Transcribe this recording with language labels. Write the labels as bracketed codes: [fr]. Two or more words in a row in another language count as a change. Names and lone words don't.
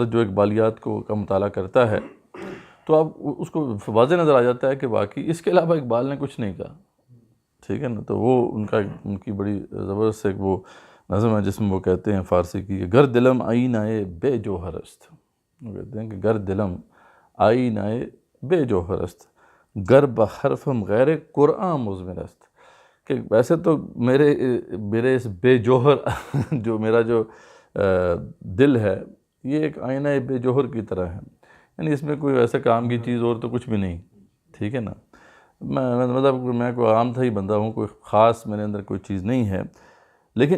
[ur] ہے جو اقبالیات کا مطالعہ کرتا ہے تو اب اس کو واضح نظر آ جاتا ہے کہ واقعی اس کے علاوہ اقبال نے کچھ نہیں کہا، ٹھیک ہے نا، تو وہ ان کی بڑی زبردست ایک وہ نظم ہے جس میں وہ کہتے ہیں فارسی کی کہ [fa] گر دلم آئینۂ بے جوہر است، [ur] وہ کہتے ہیں کہ [fa] گر دلم آئینۂ بے جوہر است، گر بحرفم غیر قرآن مضمر است، [ur] کہ ویسے تو میرے اس بے جوہر جو میرا جو دل ہے یہ ایک آئینہ بے جوہر کی طرح ہے، یعنی اس میں کوئی ایسا کام کی چیز اور تو کچھ بھی نہیں، ٹھیک ہے نا، مطلب میں کوئی عام تھا ہی بندہ ہوں، کوئی خاص میرے اندر کوئی چیز نہیں ہے، لیکن